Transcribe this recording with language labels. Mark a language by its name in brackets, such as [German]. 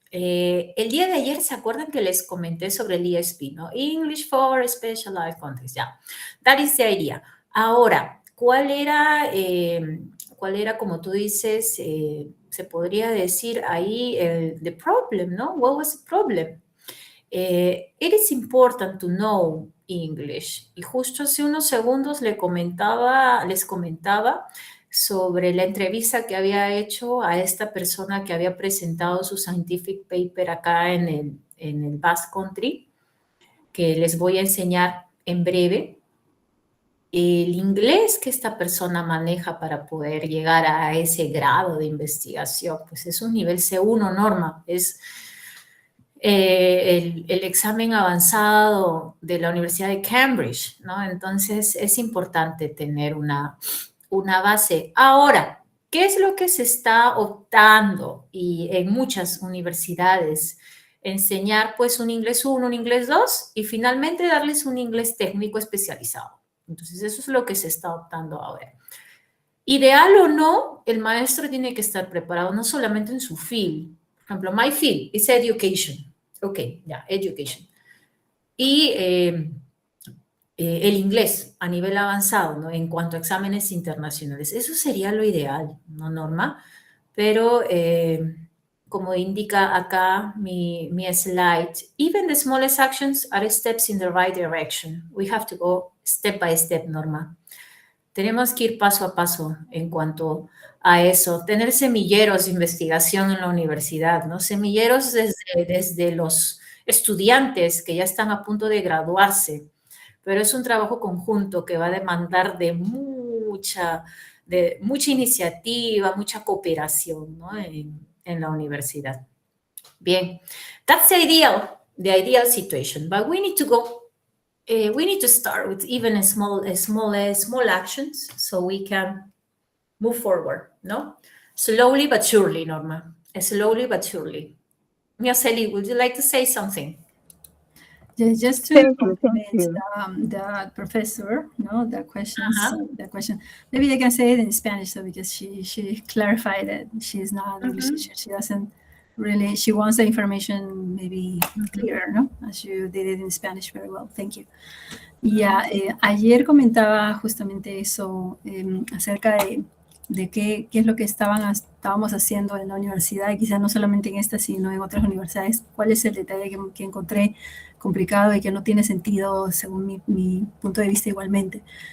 [Spanish] El día de ayer, ¿se acuerdan que les comenté sobre el ESP, ¿no? [English] English for Specialized Context, ya. That is the idea. [Spanish] Ahora, ¿cuál era, como tú dices, se podría decir ahí, [English] the problem, [Spanish] ¿no? [English] What was the problem? It is important to know English. [Spanish] Y justo hace unos segundos les comentaba sobre la entrevista que había hecho a esta persona que había presentado su [English] scientific paper [Spanish] acá en el Basque Country, que les voy a enseñar en breve. El inglés que esta persona maneja para poder llegar a ese grado de investigación, pues es un nivel C1, Norma, es el examen avanzado de la Universidad de Cambridge, ¿no? Entonces es importante tener una base. Ahora, ¿qué es lo que se está optando? Y en muchas universidades, enseñar pues un inglés 1, un inglés 2 y finalmente darles un inglés técnico especializado. Entonces eso es lo que se está optando ahora. Ideal o no, el maestro tiene que estar preparado no solamente en su field. Por ejemplo, [English] my field is education. Ok, ya, education. Y [Spanish] el inglés a nivel avanzado, ¿no? En cuanto a exámenes internacionales. Eso sería lo ideal, ¿no, Norma? Pero como indica acá mi slide, [English] even the smallest actions are steps in the right direction. We have to go step by step, Norma. [Spanish] Tenemos que ir paso a paso en cuanto a eso. Tener semilleros de investigación en la universidad, ¿no? Semilleros desde los estudiantes que ya están a punto de graduarse, pero es un trabajo conjunto que va a demandar de mucha iniciativa, mucha cooperación, ¿no? en la universidad. [English] Bien, that's the ideal situation, but we need to go. We need to start with even small actions so we can move forward, no? Slowly but surely, Norma. Slowly but surely. Mia Celi, would you like to say something? Just to Thank you. compliment the professor, no, the question. Maybe I can say it in Spanish, so because she clarified that she's not an English teacher. She doesn't really. She wants the information maybe clearer, no, as you did it in Spanish very well. Thank you. [Spanish] Y ayer comentaba justamente eso acerca de qué es lo que estábamos haciendo en la universidad, y quizá no solamente en esta, sino en otras universidades. ¿Cuál es el detalle que encontré complicado y que no tiene sentido según mi punto de vista igualmente?